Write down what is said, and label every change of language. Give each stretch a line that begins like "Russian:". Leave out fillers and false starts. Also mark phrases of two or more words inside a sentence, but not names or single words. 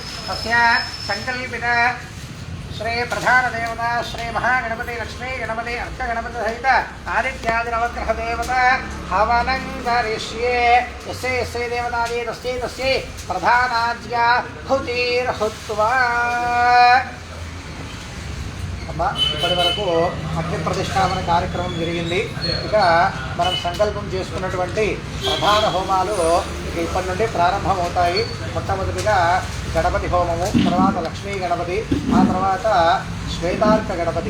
Sanskrit: तस्य संकल्पित श्री प्रधान देवता श्री महागणपति लक्ष्मी गणपति अर्कगणपति सहित आदित्यादि नवग्रह देवता हवनं करिष्ये यस्य यस्य देवतादि तस्यै तस्यै प्रधानाज्ञा हुतिर्हुत्वा
Telugu: అమ్మ ఇప్పటి వరకు అగ్ని ప్రతిష్టాపన కార్యక్రమం జరిగింది. ఇక మనం సంకల్పం చేసుకున్నటువంటి ప్రధాన హోమాలు ఇక ఇప్పటి నుండి ప్రారంభమవుతాయి. మొట్టమొదటిగా గణపతి హోమము, తర్వాత లక్ష్మీ గణపతి, ఆ తర్వాత శ్వేతార్క గణపతి.